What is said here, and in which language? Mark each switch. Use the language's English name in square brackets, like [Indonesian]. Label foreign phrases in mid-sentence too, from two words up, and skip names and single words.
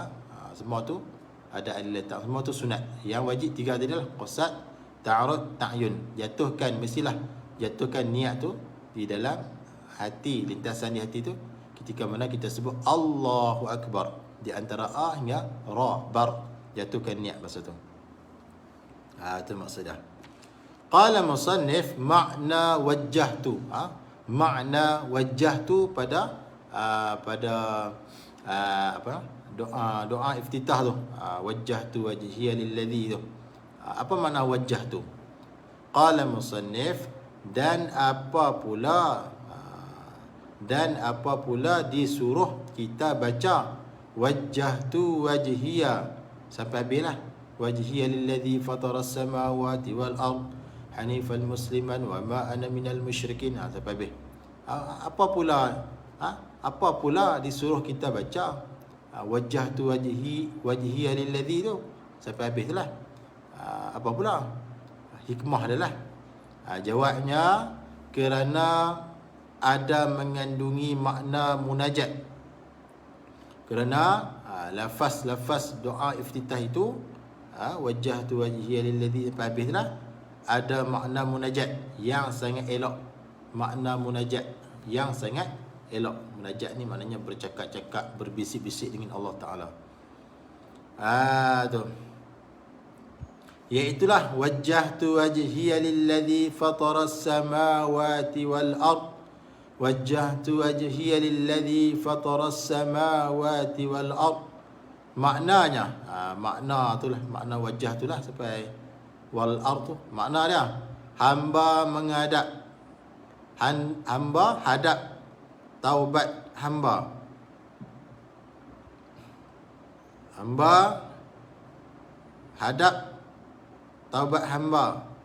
[Malay] Semua tu ada adillah tak, semua tu sunat. Yang wajib 3 tadi lah, qasad, ta'arud, ta'yun. Mestilah jatuhkan niat tu di dalam hati, lintasan di hati tu ketika mana kita sebut [Arabic] الله أكبر, [Malay] di antara A hingga Ra bar. Jatuhkan niat masa tu. Itu maksudnya. [Arabic] قال المصنف [Malay] makna wajjahtu. Makna wajjahtu pada doa iftitah tu. [Arabic] وجهت وجهي للذي [Malay] tu. Apa makna wajjahtu? [Arabic] قال المصنف, [Malay] dan apa pula disuruh kita baca [Arabic] وجهت وجهي [Malay] sampai habislah. [Arabic] وجهي للذي فطر السماوات والأرض حنيفا مسلما وما أنا من المشركين. [Malay] Sampai habis. Apa pula apa pula disuruh kita baca [Arabic] وجهت وجهي للذي [Malay] tu sampai habis lah. Apa pula hikmah adalah jawabnya kerana ada mengandungi makna munajat. Kerana lafaz doa iftitah itu [Arabic] وجهت وجهي للذي [Malay] sampai habis lah, ada makna munajat yang sangat elok. Makna munajat yang sangat elok. Munajat ni maknanya bercakap-cakap, berbisik-bisik dengan Allah Ta'ala. Tu. [Arabic] Iaitulah وجهت وجهي للذي فطر السماوات والأرض. وجهت وجهي للذي فطر السماوات والأرض. [Malay] Maknanya, makna itulah, makna wajah itulah sampai wal ard tu. Makna dia, hamba menghadap, hamba hadap taubat hamba. Hamba hadap taubat hamba.